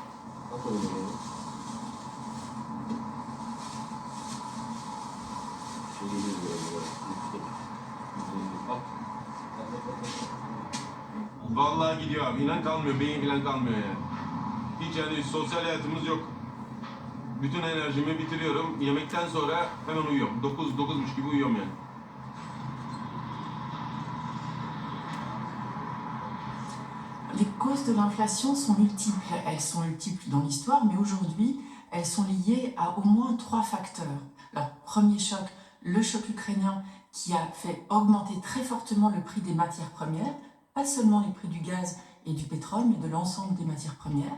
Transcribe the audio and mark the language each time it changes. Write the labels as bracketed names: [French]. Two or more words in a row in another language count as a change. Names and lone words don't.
[Turkish] Vallahi gidiyor abi, inan kalmıyor, beyin falan kalmıyor yani. Hiç yani sosyal hayatımız yok. Bütün enerjimi bitiriyorum, yemekten sonra hemen uyuyorum. 9-9.30 gibi uyuyorum yani. [French] Les causes de l'inflation sont multiples. Elles sont multiples dans l'histoire, mais aujourd'hui, elles sont liées à au moins 3 facteurs. Alors, premier choc, le choc ukrainien qui a fait augmenter très fortement le prix des matières premières, pas seulement les prix du gaz et du pétrole, mais de l'ensemble des matières premières.